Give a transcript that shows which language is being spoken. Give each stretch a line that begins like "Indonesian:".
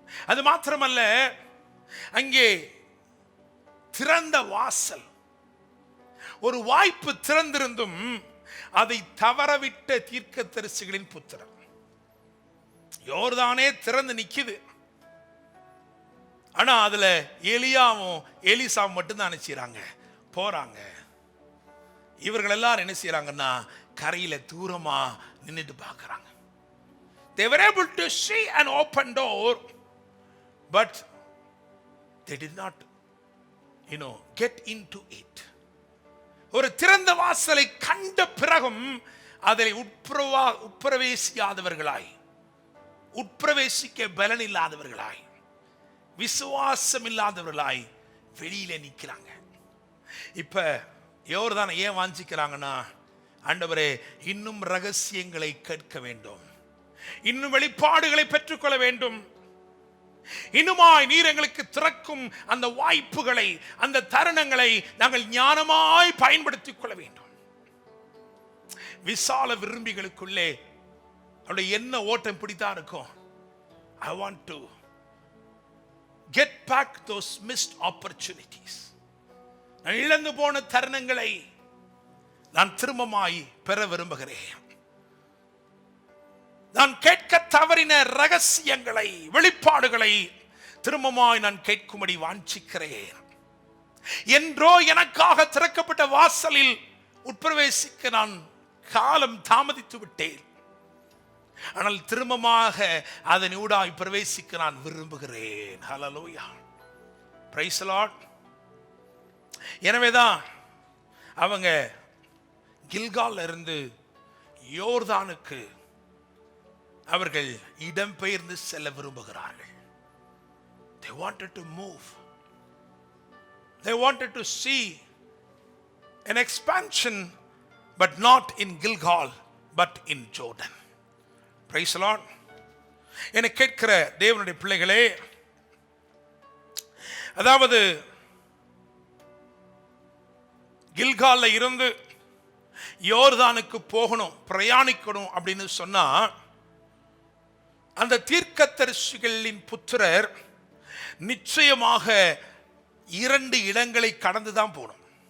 Tamil: அது மாத்திரமல்ல, அங்கே திறந்த வாசல், ஒரு வாய்ப்பு திறந்திருந்தும் அதை தவறவிட்ட தீர்க்கதரிசிகளின் புத்திரன். யோர்தானே திறந்து நிக்குது, ஆனா அதுல எலியாவும் எலிசாவும் மட்டும்தான் நினைச்சாங்க போறாங்க. இவர்கள் எல்லாரும் என்ன செய்யறாங்கன்னா, கரையில தூரமா நின்னுட்டு பார்க்கறாங்க.
English: They were able to see an open door, but they did not, get into it.
Tamil: ஒரு திறந்த வாசலை கண்ட பிறகும் அதில் உட்பிரவேசிக்காதவர்களாய், உட்பிரவேசிக்க பலன் இல்லாதவர்களாய், விசுவாசம் இல்லாதவர்களாய் வெளியில நிற்கிறாங்க. இப்ப யோர்தானை ஏன் வாஞ்சிக்கிறாங்கன்னா, ஆண்டவரே, இன்னும் ரகசியங்களை கேட்க வேண்டும், இன்னும் வெளிப்பாடுகளை பெற்றுக்கொள்ள வேண்டும், இன்னுமாய் நீர் எங்களுக்கு திறக்கும் அந்த வாய்ப்புகளை, அந்த தருணங்களை நாங்கள் ஞானமாய் பயன்படுத்திக் கொள்ள வேண்டும். விசால விரும்பிகளுக்குள்ளே அவருடைய என்ன ஓட்டம் பிடித்தா இருக்கும்,
English: I want to get back those missed opportunities.
Tamil: நான் இழந்து போன தருணங்களை நான் திரும்பமாய் பெற விரும்புகிறேன். நான் கேட்க தவறின ரகசியங்களை, வெளிப்பாடுகளை திரும்பமாய் நான் கேட்கும்படி வாஞ்சிக்கிறேன். என்றோ எனக்காக திறக்கப்பட்ட வாசலில் உட்பிரவேசிக்க நான் காலம் தாமதித்து விட்டேன். ஆனால் திரும்பமாக அதன் ஊடாய் பிரவேசிக்க நான் விரும்புகிறேன். ஹல்லேலூயா,
English: Praise the Lord.
Tamil: எனவேதான் அவங்க கில்கால்ல இருந்து யோர்தானுக்கு அவர்கள் இடம்பெயர்ந்து செல்ல விரும்புகிறார்கள்.
English: They wanted to move. They wanted to see an expansion, but not in Gilgal, but in Jordan. Praise the Lord.
Tamil: என்னை கேட்கிற தேவனுடைய பிள்ளைகளே, அதாவது கில்கால்ல இருந்து யோர்தானுக்கு போகணும், பிரயாணிக்கணும் அப்படின்னு சொன்னா, அந்த தீர்க்கதரிசிகளின் புத்திரர் நிச்சயமாக 2 இடங்களை கடந்து தான் போகணும்.